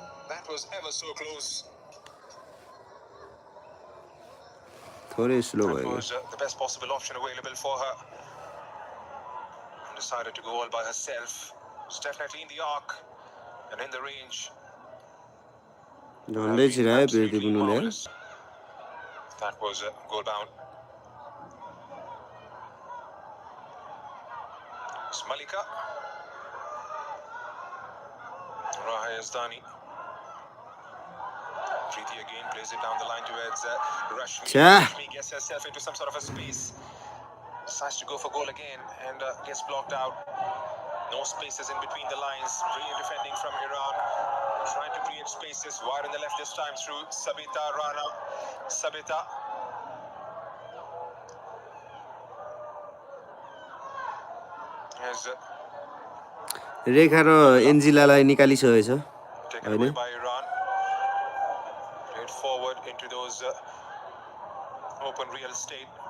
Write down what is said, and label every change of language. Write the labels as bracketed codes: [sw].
[en] that was ever so close. [ne] थोरै slow [en] That [ne] भयो [en] was the best possible option available for her. And decided to go all by herself. It's definitely in the arc and in the range. [ne] झन्डै छिरायो बिर्ती बुनुले यार [en] That was goal bound. It's Malika. Raha Yazdani. Preeti again plays it down the line towards Rashmi. Cha. Rashmi gets herself into some sort of a space. Decides to go for goal again and gets blocked out. No spaces in between the lines. Brilliant defending from Iran. Trying to create spaces. Wide on the left this time through Sabita Rana. Sabita. Has [ne] रेखा र एन्जिलालाई निकालिसकेछ [en] taken away by Iran. Played forward into those open real estate.